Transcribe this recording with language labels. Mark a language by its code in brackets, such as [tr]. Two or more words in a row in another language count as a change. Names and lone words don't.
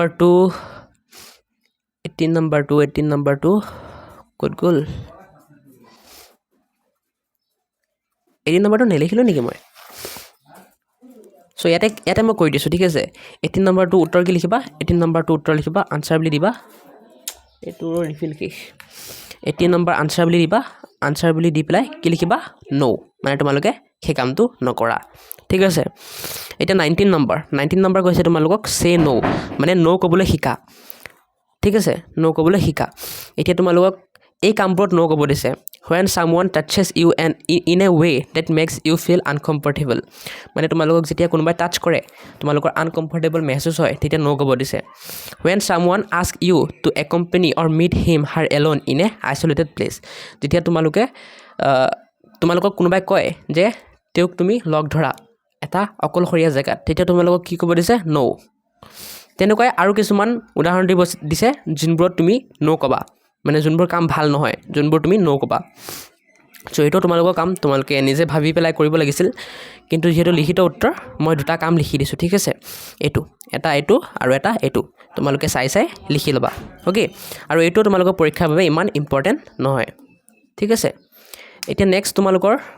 [as] নম্বৰটো ক'ত গ'ল 18 নম্বৰটো নেলিখিলোঁ নেকি মই সো ইয়াতে মই কৈ দিছোঁ ঠিক আছে 18 নম্বৰটো উত্তৰ কি লিখিবা 18 নম্বৰটো উত্তৰ লিখিবা আনসাৰ বুলি দিবা এইটো ৰিফিল কি 18 নম্বৰ আনসাৰ বুলি দিবা আনসাৰ বুলি দি পেলাই কি লিখিবা নো মানে তোমালোকে সেই কামটো নকৰা ঠিক আছে এটা 19 নম্বৰ কৈছে তোমালোকক সে নো মানে নো ক'বলৈ শিকা ঠিক আছে নো ক'বলৈ শিকা এতিয়া তোমালোকক এই কামবোৰত নো ক'ব দিছে [en] when someone touches you and in a way that makes you feel [as] uncomfortable মানে তোমালোকক যেতিয়া কোনোবাই টাচ কৰে তোমালোকৰ আনকমফৰ্টেবল মেহসুস হয় তেতিয়া নো ক'ব দিছে [en] when someone asks you to accompany or meet him her alone in a isolated place [as] যেতিয়া তোমালোকক কোনোবাই কয় যে তেওঁক তুমি লগ ধৰা এটা অকলশৰীয়া জেগাত তেতিয়া তোমালোকক কি ক'ব দিছে নো তেনেকৈ আৰু কিছুমান উদাহৰণ দিছে যোনবোৰত তুমি নো ক'বা মানে যোনবোৰ কাম ভাল নহয় যোনবোৰ তুমি নো ক'বা সো এইটো তোমালোকৰ কাম তোমালোকে নিজে ভাবি পেলাই কৰিব লাগিছিল কিন্তু যেহেতু লিখিত উত্তৰ মই দুটা কাম লিখি দিছোঁ ঠিক আছে এইটো আৰু এটা এইটো তোমালোকে চাই লিখি ল'বা ওকে আৰু এইটো তোমালোকৰ পৰীক্ষাৰ বাবে ইমান ইম্পৰ্টেণ্ট নহয় ঠিক আছে এতিয়া নেক্সট তোমালোকৰ